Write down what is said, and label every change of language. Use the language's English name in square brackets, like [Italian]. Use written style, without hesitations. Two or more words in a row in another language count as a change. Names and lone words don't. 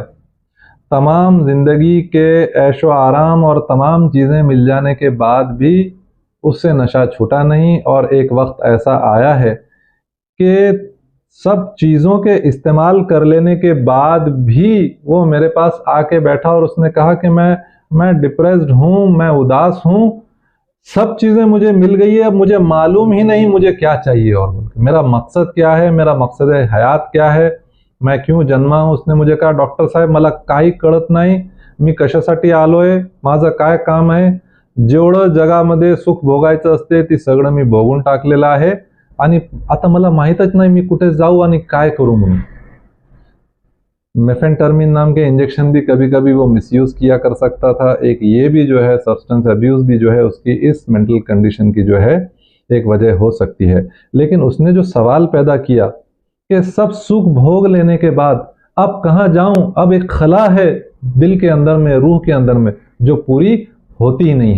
[Urdu] تمام زندگی کے عیش و آرام اور تمام چیزیں مل جانے کے بعد بھی اس سے نشہ چھوٹا نہیں، اور ایک وقت ایسا آیا ہے کہ سب چیزوں کے استعمال کر لینے کے بعد بھی وہ میرے پاس آ کے بیٹھا اور اس نے کہا کہ میں ڈپریسڈ ہوں، میں اداس ہوں، سب چیزیں مجھے مل گئی ہے، اب مجھے معلوم ہی نہیں مجھے کیا چاہیے اور میرا مقصد کیا ہے، میرا مقصد حیات کیا ہے، میں کیوں جنما ہوں۔ اس نے مجھے کہا ڈاکٹر صاحب [Marathi] मला काही कळत नाही, मी कशासाठी आलोय, माझं काय काम आहे, जेवढं जगामध्ये सुख भोगायचं असते ती सगळं मी भोगून टाकलेलं आहे आणि आता मला माहीतच नाही मी कुठे जाऊ आणि काय करू म्हणून। [Urdu] میفینٹرمین نام کے انجیکشن بھی کبھی کبھی وہ مس یوز کیا کر سکتا تھا۔ ایک یہ بھی جو ہے [English] substance abuse [Urdu] بھی جو ہے اس کی اس [English] mental condition [Urdu] کی جو ہے ایک وجہ ہو سکتی ہے۔ لیکن اس نے جو سوال پیدا کیا کہ سب سکھ بھوگ لینے کے بعد اب کہاں جاؤں، اب ایک خلا ہے دل کے اندر میں، روح کے اندر میں جو پوری ہوتی ہی نہیں ہے۔